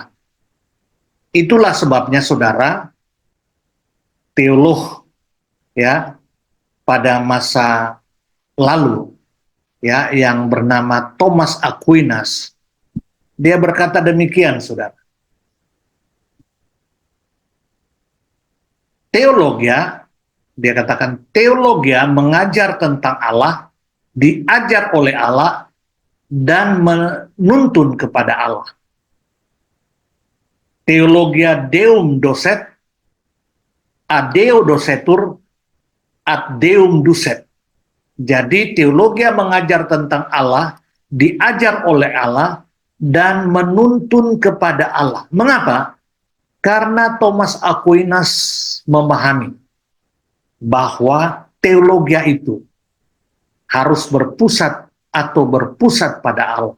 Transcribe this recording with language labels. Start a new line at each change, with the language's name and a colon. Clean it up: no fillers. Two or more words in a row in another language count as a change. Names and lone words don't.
Indonesian: Itulah sebabnya saudara, teolog ya pada masa lalu ya yang bernama Thomas Aquinas, dia berkata demikian, saudara. Teologi, dia katakan teologi mengajar tentang Allah, diajar oleh Allah, dan menuntun kepada Allah.
Latin: Theologia Deum docet, ad Deo docetur, ad Deum ducet.
Indonesian: Jadi teologi mengajar tentang Allah, diajar oleh Allah, dan menuntun kepada Allah. Mengapa? Karena Thomas Aquinas memahami bahwa teologi itu harus berpusat atau berpusat pada Allah.